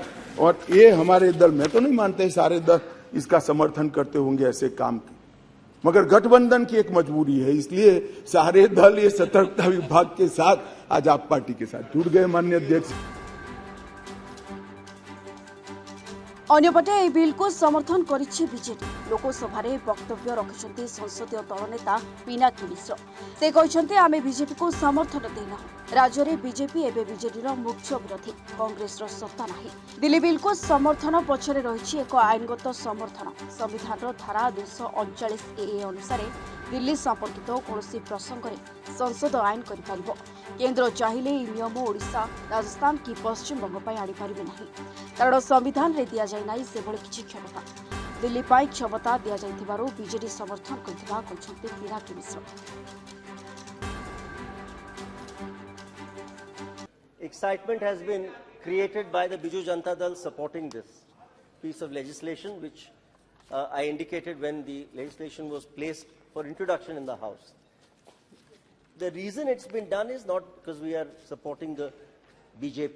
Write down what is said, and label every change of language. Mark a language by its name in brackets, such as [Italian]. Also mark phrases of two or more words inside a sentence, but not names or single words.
[Hindi] और ये हमारे दल, मैं तो नहीं मानते सारे दल इसका समर्थन करते होंगे ऐसे काम। मगर गठबंधन की एक मजबूरी है, इसलिए सारे दल ये सतर्कता विभाग के साथ आज आप पार्टी के साथ जुड़ गए। माननीय अध्यक्ष, [Odia] अन्यपटे ଏହି ବିଲ୍କୁ ସମର୍ଥନ କରିଛି ବିଜେଡି। ଲୋକସଭାରେ ବକ୍ତବ୍ୟ ରଖିଛନ୍ତି ସଂସଦୀୟ ଦଳ ନେତା ପିନାକୀ ମିଶ୍ର। ସେ କହିଛନ୍ତି ଆମେ ବିଜେପିକୁ ସମର୍ଥନ ଦେଇନାହୁଁ। ରାଜ୍ୟରେ ବିଜେପି ଏବେ ବିଜେଡିର ମୁଖ୍ୟ ବିରୋଧୀ, କଂଗ୍ରେସର ସତ୍ତା ନାହିଁ। ଦିଲ୍ଲୀ ବିଲ୍କୁ ସମର୍ଥନ ପଛରେ ରହିଛି ଏକ ଆଇନଗତ ସମର୍ଥନ। ସମ୍ବିଧାନର ଧାରା 239A ଅନୁସାରେ ଦିଲ୍ଲୀ ସମ୍ପର୍କିତ କୌଣସି ପ୍ରସଙ୍ଗରେ ସଂସଦ ଆଇନ କରିପାରିବ। କେନ୍ଦ୍ର ଚାହିଁଲେ ଏହି ନିୟମ ଓଡ଼ିଶା, ରାଜସ୍ଥାନ କି ପଶ୍ଚିମବଙ୍ଗ ପାଇଁ ଆଣିପାରିବେ ନାହିଁ, କାରଣ ସମ୍ବିଧାନରେ ଦିଆଯାଇ ନାହିଁ ସେଭଳି କିଛି କ୍ଷମତା। ଦିଲ୍ଲୀ ପାଇଁ କ୍ଷମତା ଦିଆଯାଇଥିବାରୁ ବିଜେଡି ସମର୍ଥନ କରିଥିବା କହିଛନ୍ତି ପିନାକୀ ମିଶ୍ର। [English] Excitement has been created by the Biju Janata Dal supporting this piece of legislation, which I indicated when the legislation was placed for introduction in the House. The reason it's been done is not because we are supporting the BJP.